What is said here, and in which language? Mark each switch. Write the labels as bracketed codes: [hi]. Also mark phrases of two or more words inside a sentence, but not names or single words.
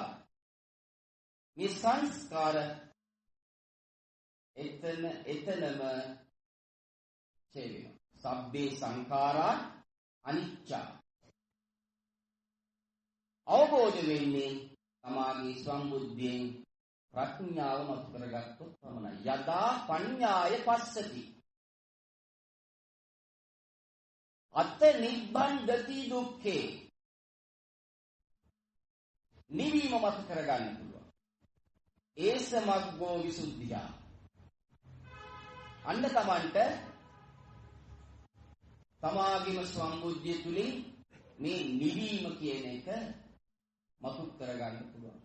[si] මේ සංස්කාර එතනම ඡේ වෙනවා. [pi] සබ්බේ සංඛාරා අනිච්ච. [si] අවබෝධ වෙන්නේ තමාගේ සම්බුද්ධියෙන් ප්‍රඥාව මත කරගත්තොත් පමණයි. [pi] යදා පඤ්ඤාය පස්සති අත නිබ්බන්ධති දුක්ඛේ. [si] නිවීම මත කරගන්න පුළුවන්. [pi] ඒස මග්ගෝ විසුද්ධිය. [si] අන්න තමන්ට තමාගේම සම්බුද්ධිය තුලින් මේ නිවීම කියන එක මතු කරගන්න පුළුවන්.